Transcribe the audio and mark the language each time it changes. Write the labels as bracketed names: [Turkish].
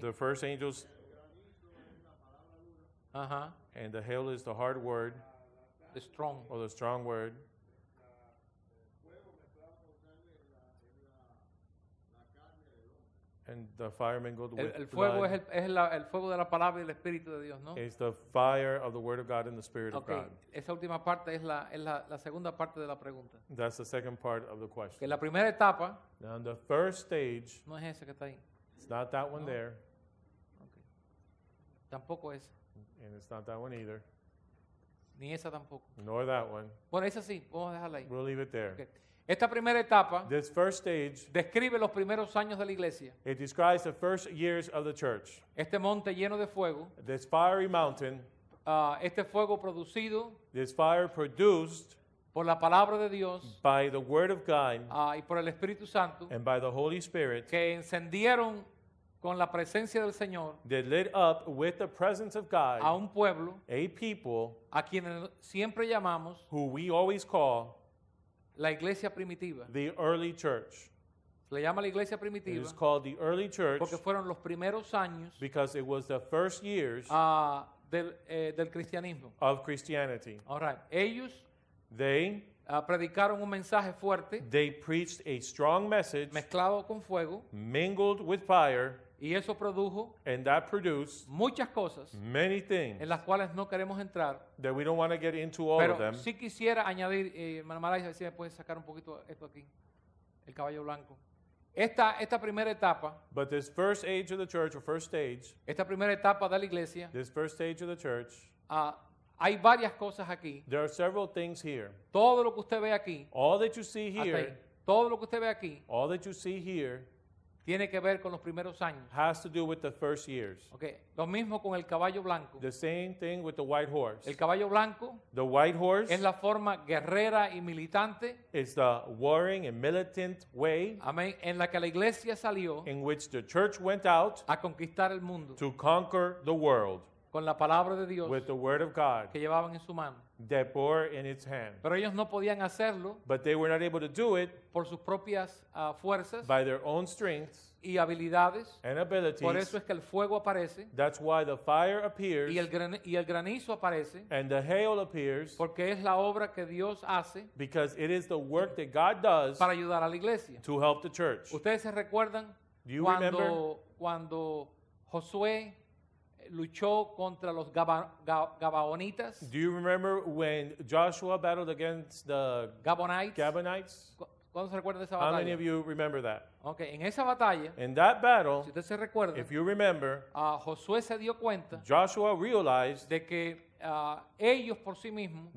[English] The first angels, [Spanish] Ajá. [English] and the hail is the hard word The strong. or the strong word, and the fire mingled with [Spanish] El fuego [English] blood [Spanish] el fuego de la palabra y el espíritu de Dios, ¿no? [English] is the fire of the word of God and the spirit of Ok, God. [Spanish] esa última parte es la segunda parte de la pregunta. [English] That's the second part of the [Spanish] Que [English] question. [Spanish] la primera etapa [English] Now, the first stage, [Spanish] no es esa que está ahí. [English] it's not that one [Spanish] No. [English] there, [Spanish] Okay. Tampoco esa, [English] and it's not that one either, [Spanish] ni esa tampoco. [English] nor that one. [Spanish] Bueno, esa sí, vamos a dejarla ahí. [English] We'll leave it there. [Spanish] Okay. Esta primera etapa [English] This first stage, [Spanish] describe los primeros años de la iglesia. [English] it describes the first years of the church. [Spanish] Este monte lleno de fuego, [English] This fiery mountain, [Spanish] este fuego producido [English] this fire produced [Spanish] por la palabra de Dios [English] by the word of God [Spanish] y por el Espíritu Santo, [English] and by the Holy Spirit, [Spanish] que encendieron con la presencia del Señor [English] that lit up with the presence of God [Spanish] a un pueblo [English] a people [Spanish] a quienes siempre llamamos [English] who we always call [Spanish] la iglesia primitiva. [English] the early church. [Spanish] Se le llama la iglesia [English] It [Spanish] primitiva [English] is called the early church [Spanish] porque fueron los primeros años [English] because it was the first years [Spanish] del cristianismo. [English] of Christianity. All right. [Spanish] Ellos [English] They [Spanish] predicaron un mensaje fuerte [English] preached a strong message [Spanish] mezclado con fuego [English] mingled with fire, [Spanish] y eso produjo [English] and that produced [Spanish] muchas cosas [English] many things [Spanish] en las cuales no queremos entrar, [English] that we don't want to get into all of [Spanish] pero [English] them. [Spanish] sí quisiera añadir, hermana Maraya, a ver si me puedes sacar un poquito esto aquí, el caballo blanco. Esta primera etapa, [English] But this first age of the church, or first stage, [Spanish] esta primera etapa de la iglesia, [English] this first stage of the church, [Spanish] hay varias cosas aquí. [English] there are several things here. [Spanish] Todo lo que usted ve aquí, [English] All that you see [Spanish] hasta ahí, [English] here, [Spanish] todo lo que usted ve aquí, [English] all that you see here [Spanish] tiene que ver con los primeros años. [English] has to do with the first years. Okay. [Spanish] Lo mismo con el caballo blanco. [English] The same thing with the white horse. [Spanish] El caballo blanco [English] The white horse [Spanish] es la forma guerrera y militante, [English] is the warring and militant way [Spanish] amén, en la que la iglesia salió [English] in which the church went out [Spanish] a conquistar el mundo. [English] to conquer the world. [Spanish] con la palabra de Dios [English] with the word of God [Spanish] que llevaban en su mano. [English] that bore in its hand. [Spanish] Pero ellos no podían hacerlo [English] But they were not able to do it [Spanish] por sus propias fuerzas [English] by their own strengths [Spanish] y habilidades. [English] and [Spanish] Por [English] abilities. [Spanish] eso es que el fuego aparece [English] That's why the fire appears [Spanish] y el granizo aparece, [English] and the hail appears, [Spanish] porque es la obra que Dios hace [English] because it is the work that God does [Spanish] para ayudar a la iglesia. [English] to help the church. [Spanish] ¿Ustedes se recuerdan [English] Do you remember [Spanish] cuando Josué luchó contra los Gabaonitas? [English] Do you remember when Joshua battled against the Gabonites. Gabonites? [Spanish] ¿Cuándo se recuerdan de esa [English] How many [Spanish] batalla? [English] of you remember that? [Spanish] Okay, en esa batalla, [English] In that battle, [Spanish] si usted se recuerda, [English] if you remember, [Spanish] Josué se dio cuenta [English] Joshua realized [Spanish] de que ellos por sí mismos,